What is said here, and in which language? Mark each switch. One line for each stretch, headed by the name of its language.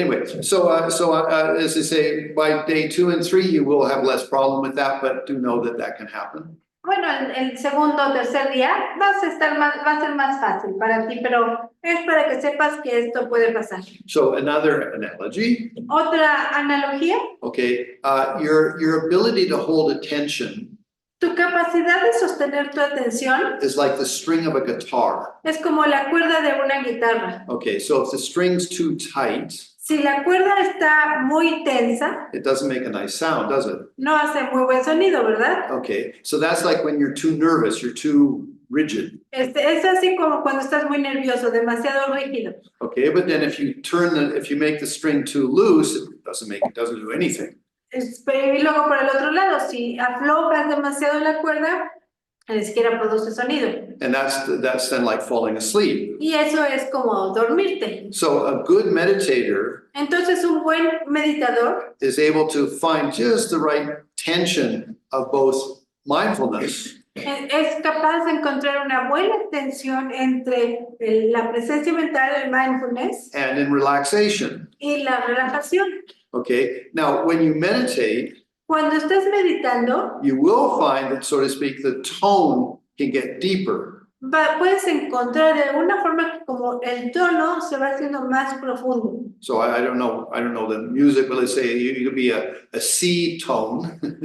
English: Anyway, so as I say, by day 2 and 3, you will have less problem with that, but do know that that can happen.
Spanish: Bueno, el segundo o tercer día va a ser más fácil para ti, pero es para que sepas que esto puede pasar.
English: So another analogy.
Spanish: Otra analogía,
English: Okay. Your ability to hold attention
Spanish: tu capacidad de sostener tu atención
English: is like the string of a guitar.
Spanish: es como la cuerda de una guitarra.
English: Okay. So if the string's too tight,
Spanish: Si la cuerda está muy tensa,
English: it doesn't make a nice sound, does it?
Spanish: no hace muy buen sonido, ¿verdad?
English: Okay. So that's like when you're too nervous, you're too rigid.
Spanish: Es así como cuando estás muy nervioso, demasiado rígido.
English: Okay. But then if you make the string too loose, it doesn't do anything.
Spanish: Y luego por el otro lado, si aflojas demasiado la cuerda, ni siquiera produce sonido.
English: And that's then like falling asleep.
Spanish: Y eso es como dormirte.
English: So a good meditator
Spanish: Entonces un buen meditador
English: is able to find just the right tension of both mindfulness
Spanish: es capaz de encontrar una buena tensión entre la presencia mental, el mindfulness,
English: and in relaxation.
Spanish: y la relajación.
English: Okay. Now, when you meditate,
Spanish: Cuando estás meditando,
English: you will find that, so to speak, the tone can get deeper.
Spanish: puedes encontrar de alguna forma que como el tono se va haciendo más profundo.
English: So I don't know the music, but let's say you could be a C tone.